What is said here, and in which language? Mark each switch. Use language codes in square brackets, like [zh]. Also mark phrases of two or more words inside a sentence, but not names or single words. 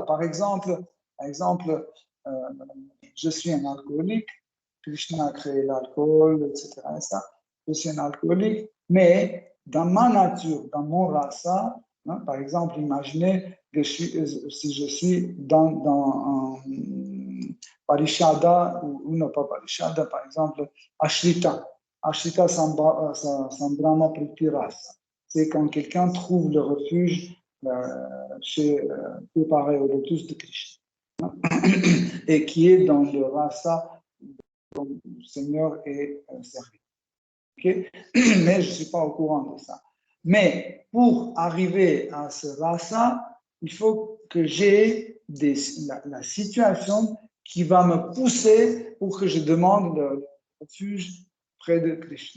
[fr] Par exemple, je suis un alcoolique, Krishna a créé l'alcool, etc. Je suis un alcoolique, mais dans ma nature, dans mon rasa, par exemple, imaginez que si je suis dans un parishada, ou non pas parishada, par exemple, ashrita. [sa] Ashrita sambrama priti rasa. [fr] C'est quand quelqu'un trouve le refuge préparé au lotus de Krishna et qui est dans le rasa dont le Seigneur est servi. Okay? Mais je ne suis pas au courant de ça. Mais pour arriver à ce rasa, il faut que j'ai la situation qui va me pousser pour que je demande le refuge près de Krishna.